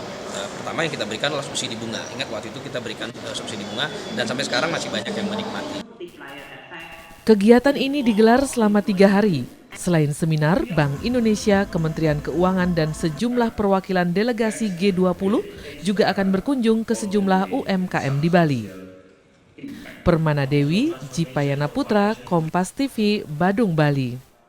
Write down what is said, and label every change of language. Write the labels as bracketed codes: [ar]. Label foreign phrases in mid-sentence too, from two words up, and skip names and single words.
[id] Pertama yang kita berikan adalah subsidi bunga. Ingat waktu itu kita berikan subsidi bunga, dan sampai sekarang masih banyak yang menikmati. Kegiatan ini digelar selama 3 hari. Selain seminar, Bank Indonesia, Kementerian Keuangan, dan sejumlah perwakilan delegasi G20 juga akan berkunjung ke sejumlah UMKM di Bali. Permana Dewi, Jipayana Putra, Kompas TV, Badung, Bali.